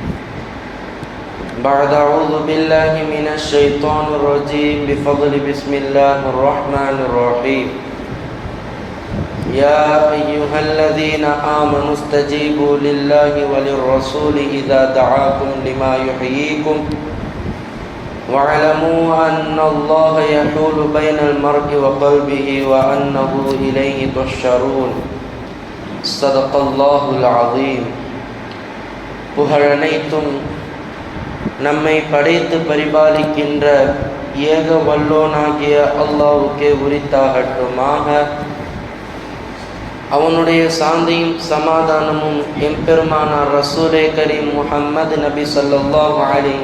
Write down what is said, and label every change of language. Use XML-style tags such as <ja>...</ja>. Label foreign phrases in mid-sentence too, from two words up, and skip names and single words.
<ar>بعد أعوذ بالله من الشيطان الرجيم بفضل بسم الله الرحمن الرحيم يا أيها الذين آمنوا استجيبوا لله وللرسول إذا دعاكم لما يحييكم واعلموا أن الله يحول بين المرء وقلبه وأنه إليه تحشرون صدق الله العظيم.</ar> <ta>புகழனைத்தும் நம்மை படைத்து பரிபாலிக்கின்ற ஏக வல்லோனாகிய அல்லாஹ்வுக்கே உரித்தாகட்டுமாக. அவனுடைய சாந்தியும் சமாதானமும் எம்பெருமானார் ரசூலே கரீம் முஹம்மது நபி</ta> <ar>صلى الله عليه</ar>